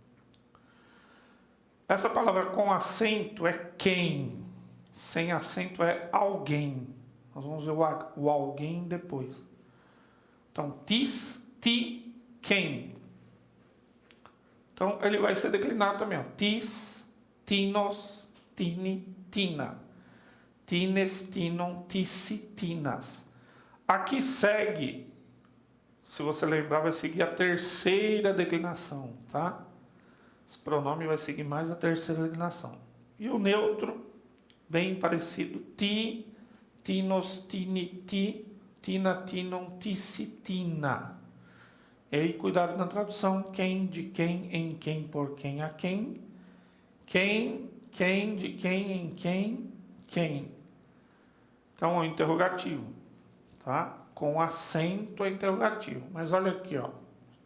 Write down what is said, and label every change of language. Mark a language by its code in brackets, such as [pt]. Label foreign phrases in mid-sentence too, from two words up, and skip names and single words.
[pt] Essa palavra com acento é quem, sem acento é alguém. Nós vamos ver o alguém depois. Então, [el] τίς, τί, [pt] quem. Então, ele vai ser declinado também. Ó. Tis, [el] τίνος, τίνι, τίνα. τίνες, τίνων, τίσι, τίνας. [pt] Aqui segue, se você lembrar, vai seguir a terceira declinação, tá? Esse pronome vai seguir mais a terceira declinação. E o neutro, bem parecido. [el] τί, τίνος, τίνι, τί, τίνα, τίνων, τίσι, τίνα. [pt] E aí, cuidado na tradução. Quem, de quem, em quem, por quem, a quem. Quem, de quem, em quem, quem. Então, é um interrogativo, tá? Com acento é interrogativo. Mas olha aqui, ó. Existem...